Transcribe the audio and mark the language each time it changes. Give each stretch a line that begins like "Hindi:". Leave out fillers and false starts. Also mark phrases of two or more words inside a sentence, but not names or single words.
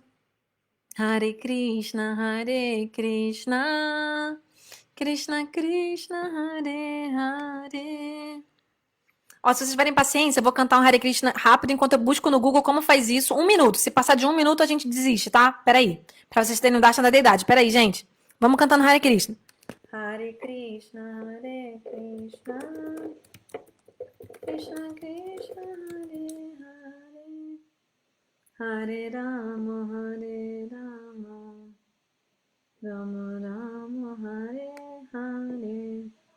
Sanskrit: हरे कृष्ण हरे कृष्ण. कृष्ण कृष्ण हरे हरे.
Portuguese: Ó, se vocês tiverem paciência, eu vou cantar um
Sanskrit: हरे कृष्ण
Portuguese: rápido enquanto eu busco no Google como faz isso. 1 minuto. Se passar de 1 minuto, a gente desiste, tá? Peraí. Pra vocês terem o Darshan da deidade. Peraí, gente. Vamos cantando
Sanskrit: हरे कृष्ण. हरे कृष्ण हरे कृष्ण. कृष्ण कृष्ण हरे हरे. हरे राम हरे राम. राम राम हरे हरे.